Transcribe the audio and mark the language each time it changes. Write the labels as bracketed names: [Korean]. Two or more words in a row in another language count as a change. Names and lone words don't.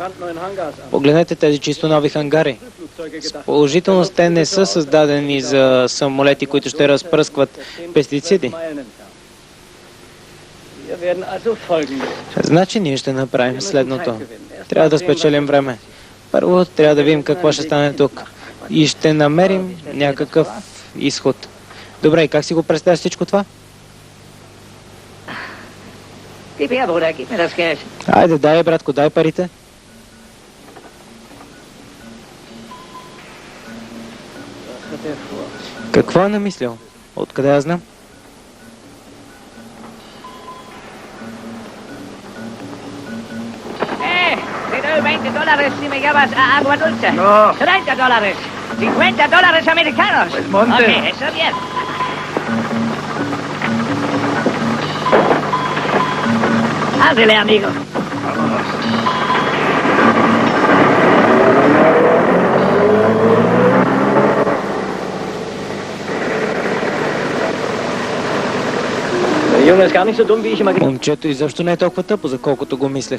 [Bulgarian] Погледнете тези чисто нови хангари. С положителност те не са създадени за самолети, които ще разпръскват пестициди. Значи ние ще направим следното. Трябва да спечелим време. Първо трябва да видим какво ще стане тук. И ще намерим някакъв изход. Добре, и как си го представяш всичко това? [German] Gib her, Bruder, gib mir das Geld. [Bulgarian] Айде, дай, братко, дай парите. Какво е намислил? Откъде я знам? [Spanish] Te doy $20 si me llevas a Agua Dulce. No. $30. $50 americanos. Pues monte. Ok, eso bien. Ándele, amigo. [Bulgarian] Момчето изобщо не е толкова тъпо, за колкото го мислех.